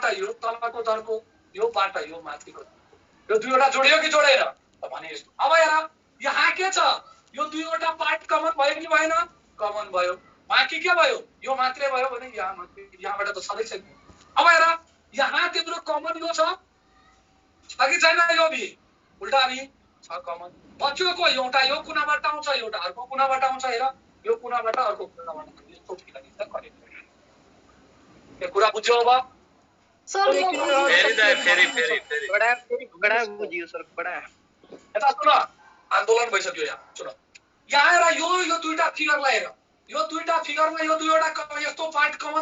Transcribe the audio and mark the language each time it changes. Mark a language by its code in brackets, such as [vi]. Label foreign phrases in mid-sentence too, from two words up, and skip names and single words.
[ne] यो तलको तर्को यो पार्ट यो माथिको यो दुईवटा जोडियो कि जोडेन भने यस्तो अब हेर यहाँ के छ यो दुईवटा पार्ट कमन भयो कि भएन कमन भयो बाँकी के भयो यो मात्रै भयो भने यहाँबाट त छँदै छैन अब हेर यहाँ तिम्रो कमन यो छ कि छैन यो भी उल्टा भी छ कमन बच्चोको एउटा यो कुनाबाट आउँछ एउटा अर्को कुनाबाट आउँछ हेर यो कुनाबाट अर्को कुनाबाट यस्तो फिगरिन्छ करेक्ट यो कुरा बुझ्यो अब बडा बुझियो सर बडा यता सुन आन्दोलन भइसक्यो यहाँ सुन यहाँ हेर यो दुईटा फिगरलाई हेर यो दुईटा फिगरमा यो दुईवटा यस्तो पार्ट कमन